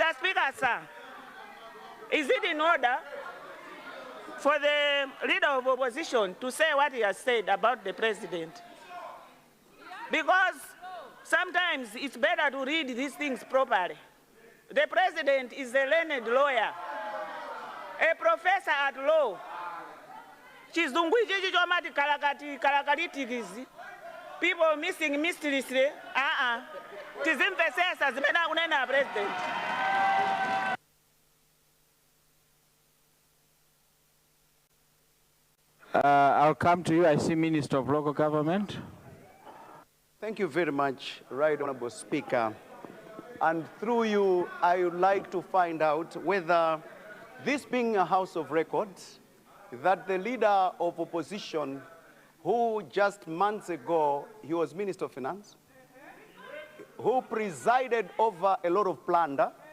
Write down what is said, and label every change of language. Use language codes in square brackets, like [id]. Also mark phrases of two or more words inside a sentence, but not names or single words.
[en] Speaker, sir, is it in order for the leader of opposition to say what he has said about the president? Because sometimes it's better to read these things properly. The president is a learned lawyer, a professor at law. [ny] Chizungu ichi chomati kalakalitikisi. [en] People missing mysteriously. [ny] Tizimvesesa zimena kunena president. [en] I'll come to you. I see Minister of Local Government. Thank you very much, Right Honorable Speaker. And through you, I would like to find out whether, this being a House of Records, that the leader of opposition, who just months ago, he was Minister of Finance, who presided over a lot of plunder,